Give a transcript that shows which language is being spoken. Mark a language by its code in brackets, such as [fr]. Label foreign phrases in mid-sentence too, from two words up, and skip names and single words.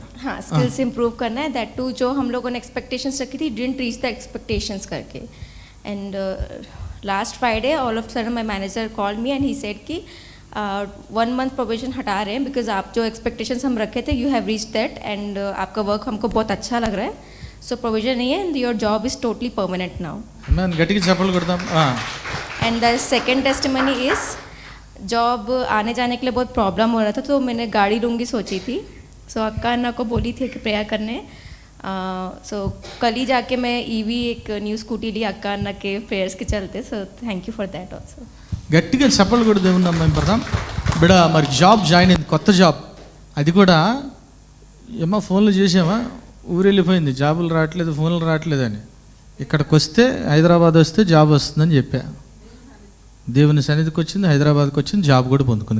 [hi] हाँ, [en] skills improve [hi] करना है. [en] that too [hi] जो हम लोगों ने एक्सपेक्टेशंस रखी थी [en] didn't reach the expectations [hi] करके. [en] and last friday all of sudden my manager called me and he said [hi] कि 1 मंथ प्रोविज़न हटा रहे हैं बिकॉज आप जो एक्सपेक्टेशंस हम रखे थे [en] you have reach that and [hi] आपका वर्क हमको बहुत अच्छा लग रहा है. [en] so provision [hi] नहीं है [en] and your job is totally permanent now. [te] గట్టిగా చెప్పలు కొడదాం. [en] and the second testimony is [hi] जॉब आने जाने के लिए बहुत प्रॉब्लम हो रहा था, तो मैंने गाड़ी लूँगी सोची थी. सो अक्का अन्ना को बोली थी कि प्रेयर करने. सो कल ही जाके मैं ईवी एक [en] new scooty [hi] ली अक्का अन्ना के प्रेयर्स के चलते. [en] so thank you for that also. [te] గట్టిగా చెప్పలు కూడా దేవున్నాం మేము పడదాం. బిడ మరి జాబ్ జాయిన్ అయింది, కొత్త జాబ్. అది కూడా ఏమో ఫోన్లు చేసామా, ఊరు వెళ్ళిపోయింది, జాబులు రావట్లేదు, ఫోన్లు రావట్లేదు అని. ఇక్కడికి వస్తే హైదరాబాద్ వస్తే జాబ్ వస్తుందని చెప్పా. దేవుని సన్నిధికి వచ్చింది, హైదరాబాద్కి వచ్చింది, జాబ్ కూడా పొందుకుంది.